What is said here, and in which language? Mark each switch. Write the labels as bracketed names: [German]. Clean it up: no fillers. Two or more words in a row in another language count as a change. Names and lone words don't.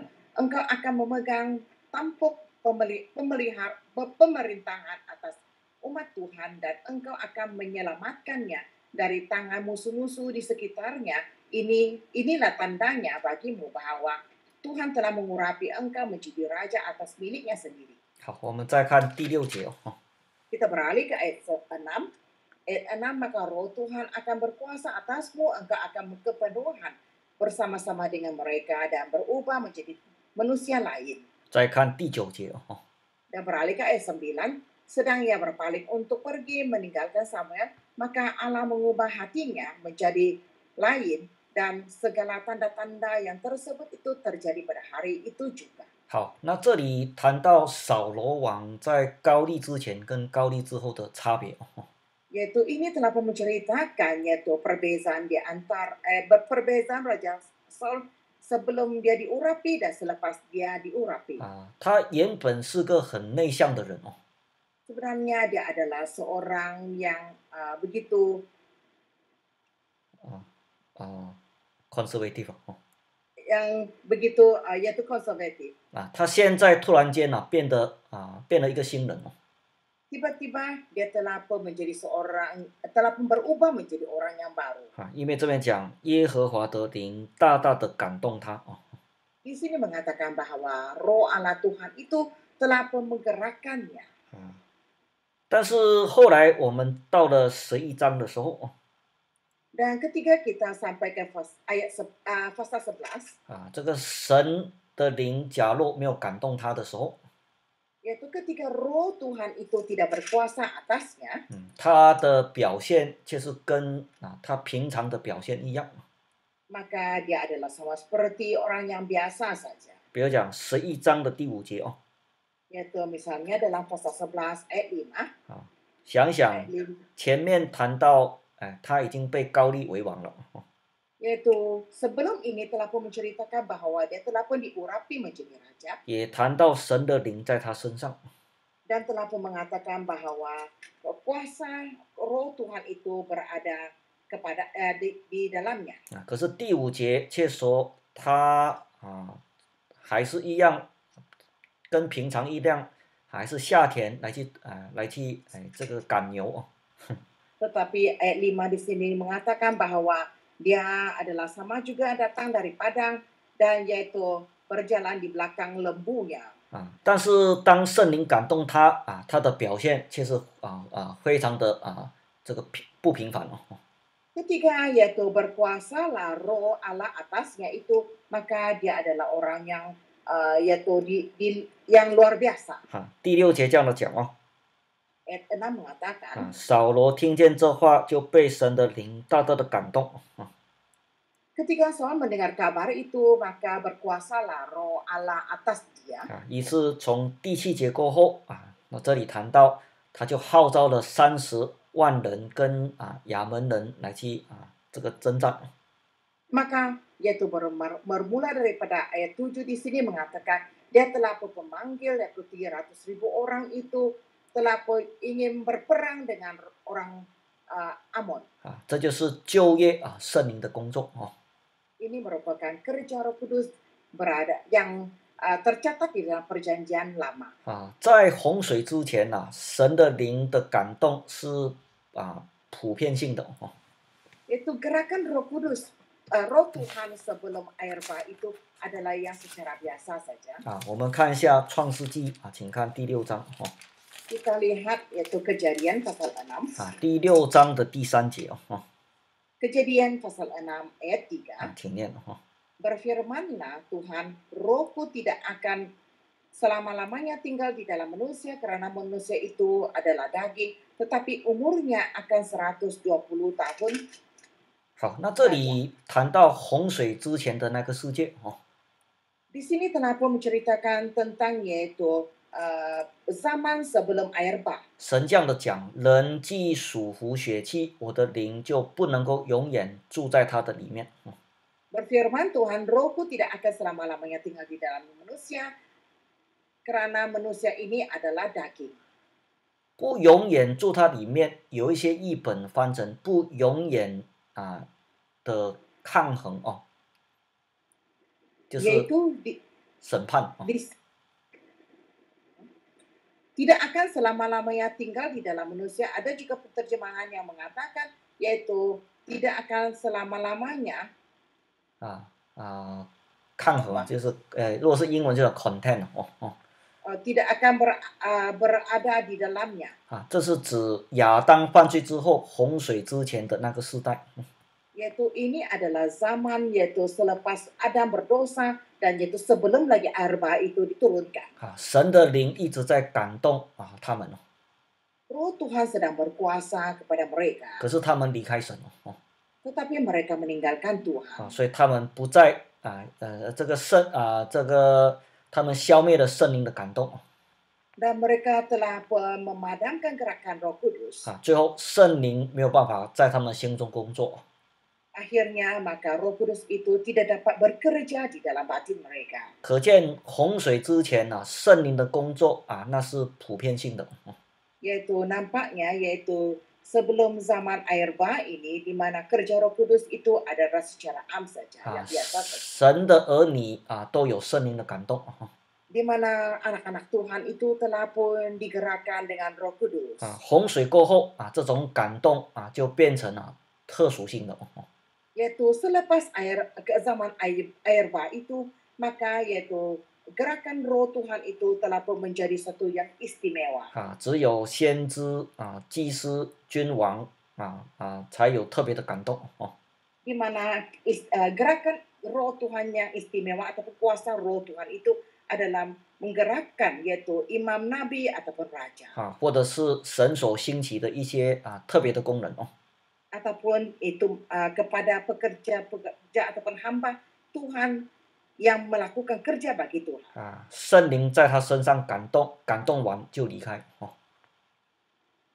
[Indonesian] Engkau akan memegang tampuk pemerintahan atas umat Tuhan dan engkau akan menyelamatkannya dari tangan musuh-musuh di sekitarnya. Inilah tandanya bagimu bahwa Tuhan telah mengurapi engkau menjadi raja atas miliknya sendiri. [Chinese] 好，我们再看第6节。 [Malay] Kita beralih ke ayat 6. [Indonesian] Ayat 6, maka roh Tuhan akan berkuasa atasmu, engkau akan kepenuhan bersama-sama dengan mereka dan berubah menjadi manusia lain. [Chinese] 再看第9节。 [Malay] Dan beralih ke ayat 9. [Indonesian] Sedang ia berpaling untuk pergi meninggalkan Samuel, maka Allah mengubah hatinya menjadi lain dan segala tanda-tanda yang tersebut itu terjadi pada hari itu juga. [Chinese] 好，那这里谈到扫罗王在高利之前跟高利之后的差别。 [Malay] Yaitu ini telah menceritakan yaitu perbezaan di antara perbezaan Raja Saul sebelum dia diurapi dan selepas dia diurapi. [Chinese] 他原本是个很内向的人。 [Malay] Sebenarnya dia adalah seorang yang begitu conservative。 yang begitu yaitu konservatif. [Chinese] 他现在突然间变了一个新人。 [Malay] Tiba-tiba dia telah pun berubah menjadi orang yang baru. [Chinese] 因为这边讲耶和华的灵大大的感动他。 [Malay] Di sini mengatakan bahwa roh Allah Tuhan itu telah pun menggerakkannya. [Chinese] 但是后来我们到了11章的时候， [Malay] Dan ketika kita sampai ke ayat pasal 11, [Chinese] 这个神的灵假若没有感动他的时候， [Malay] yaitu ketika roh Tuhan itu tidak berkuasa atasnya, [Chinese] 他的表现却是跟他平常的表现一样。 [Malay] maka dia adalah sama seperti orang yang biasa saja. [Chinese] 比如讲11章的第5节。 [Malay] Yaitu misalnya dalam pasal 11 ayat 5. [Chinese] 想想前面谈到他已经被高立为王了。 [Malay] Yaitu sebelum ini telah pun menceritakan bahwa dia telah pun diurapi menjadi raja [Chinese] 也谈到神的灵在他身上。 [Malay] dan telah pun mengatakan bahwa kuasa roh Tuhan itu berada di dalamnya. [Chinese] 可是第5节却说他还是一样，跟平常一样，还是下田来去这个赶牛。 [Malay] Tetapi ayat 5 di sini mengatakan bahwa dia adalah sama juga datang dari padang dan yaitu berjalan di belakang lembunya. [Chinese] 但是当圣灵感动他他的表现却是非常的这个不平凡。 [Malay] Ketika yaitu berkuasalah roh Allah atasnya itu, maka dia adalah orang yang yaitu yang luar biasa. [Chinese] 第6节这样的讲 [Malay] Ayat 6 mengatakan, [Chinese] 扫罗听见这话，就被神的灵大大的感动。 [Indonesian] ketika Saul mendengar kabar itu, maka berkuasalah roh Allah atas dia. [Chinese] 于是从第7节过后那这里谈到，他就号召了30万人跟亚门人来去这个征战。 [Malay] Maka yaitu bermula daripada ayat 7 di sini mengatakan dia telah memanggil yaitu 300.000 orang itu telah ingin berperang dengan orang Amon. [Chinese] 这就是旧约圣灵的工作。 [Malay] Ini merupakan kerja Roh Kudus yang tercatat di dalam perjanjian lama. [Chinese] 在洪水之前神的灵的感动是普遍性的。 [Malay] Itu gerakan Roh Kudus, Roh Tuhan sebelum air bah itu adalah yang secara biasa saja. [Chinese] 我们看一下创世纪请看第6章。 [Malay] Kita lihat yaitu Kejadian pasal 6. [Chinese] 第6章的第3节。 [Malay] Kejadian pasal 6 ayat 3. [Chinese] 请念。 [Indonesian] Berfirmanlah Tuhan, rohku tidak akan selama-lamanya tinggal di dalam manusia karena manusia itu adalah daging, tetapi umurnya akan 120 tahun. [Chinese] 好，那这里谈到洪水之前的那个世界。 [Malay] Di sini telah pun menceritakan tentang yaitu zaman sebelum air bah. [Chinese] 神这样的讲，人既属乎血气，我的灵就不能够永远住在他的里面。 [Indonesian] Berfirman Tuhan, rohku tidak akan selama-lamanya tinggal di dalam manusia, karena manusia ini adalah daging. [Chinese] 不永远住它里面，有一些译本翻成不永远的抗衡就是审判。 [Malay] Tidak akan selama-lamanya tinggal di dalam manusia. Ada juga penerjemahan yang mengatakan yaitu tidak akan selama-lamanya [Chinese] 抗衡就是如果是英文就是 content [Malay] tidak akan berada di dalamnya. [Chinese] 这是指亚当犯罪之后洪水之前的那个时代。 [Malay] Yaitu ini adalah zaman yaitu selepas Adam berdosa dan yaitu sebelum lagi air bah itu diturunkan. [Chinese] 神的灵一直在感动他们。 [Malay] Roh Tuhan sedang berkuasa kepada mereka. [Chinese] 可是他们离开神 [Malay] Tetapi mereka meninggalkan Tuhan. [Chinese] 所以他们不再他们消灭了圣灵的感动。 [Malay] Dan mereka telah memadamkan gerakan Roh Kudus. [Chinese] 最后圣灵没有办法在他们心中工作。 [Malay] Akhirnya maka Roh Kudus itu tidak dapat bekerja di dalam batin mereka. [Chinese] 可见洪水之前圣灵的工作那是普遍性的。 [Malay] Yaitu nampaknya yaitu sebelum zaman air bah ini di mana kerja Roh Kudus itu adalah secara am saja, yang biasa saja. [Chinese] 神的儿女都有圣灵的感动。 [Malay] Di mana anak-anak Tuhan itu telah pun digerakkan dengan Roh Kudus. [Chinese] 洪水过后这种感动就变成了特殊性的。 [Malay] Yaitu selepas zaman air bah itu, maka yaitu gerakan roh Tuhan itu telah pun menjadi satu yang istimewa. [Chinese] 只有先知祭司君王才有特别的感动。 [Malay] Di mana gerakan roh Tuhan yang istimewa ataupun kuasa roh Tuhan itu adalah menggerakkan yaitu imam nabi ataupun raja. [Chinese] 或者是神所兴起的一些特别的功能。 [Malay] Ataupun itu kepada pekerja ataupun hamba Tuhan yang melakukan kerja bagi Tuhan. [Chinese] 圣灵在他身上感动完就离开。